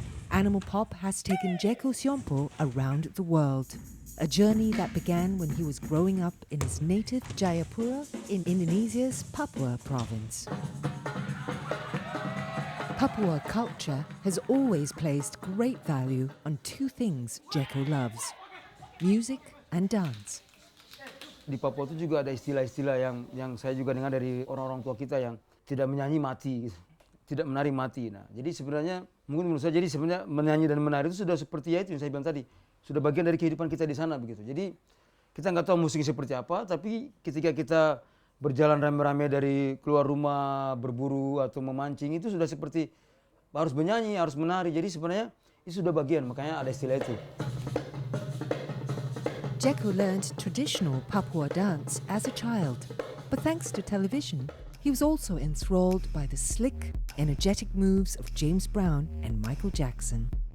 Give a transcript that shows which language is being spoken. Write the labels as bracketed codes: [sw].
[en] Animal Pop has taken Jeko Siompo around the world, a journey that began when he was growing up in his native Jayapura in Indonesia's Papua province. Papua culture has always placed great value on two things Jeko loves: music and dance. [id] Di Papua itu juga ada istilah-istilah yang saya juga dengar dari orang-orang tua kita yang tidak menyanyi mati, tidak menari mati. Nah, jadi sebenarnya mungkin menurut saya jadi sebenarnya menyanyi dan menari itu sudah seperti ya itu yang saya bilang tadi, sudah bagian dari kehidupan kita di sana begitu. Jadi kita nggak tahu musiknya seperti apa, tapi ketika kita berjalan rame-rame dari keluar rumah berburu atau memancing itu sudah seperti harus menyanyi, harus menari. Jadi sebenarnya itu sudah bagian, makanya ada istilah itu. [en] Jeko learned traditional Papua dance as a child, but thanks to television, he was also enthralled by the slick, energetic moves of James Brown and Michael Jackson.